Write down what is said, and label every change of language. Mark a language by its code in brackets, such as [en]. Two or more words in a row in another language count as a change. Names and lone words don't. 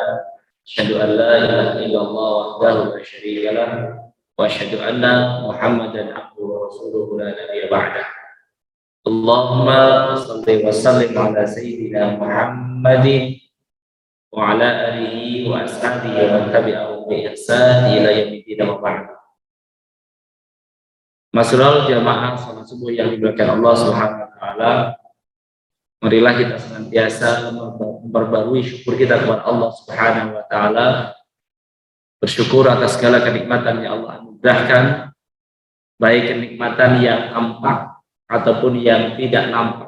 [ar] أشهد أن لا إله إلا الله وحده لا شريك له وأشهد أن محمدا عبده ورسوله لا نبي بعده. اللهم صل وسلم على سيدنا محمد وعلى آله وأصحابه ومن تبعهم بإحسان إلى يوم وبعد. [id] Masyaallah jamaah salat subuh yang dimuliakan [ar] الله سبحانه وتعالى. [id] Marilah kita senantiasa memperbarui syukur kita kepada [ar] الله سبحانه وتعالى. [id] Bersyukur atas segala kenikmatan yang Allah anugerahkan, baik kenikmatan yang nampak ataupun yang tidak nampak.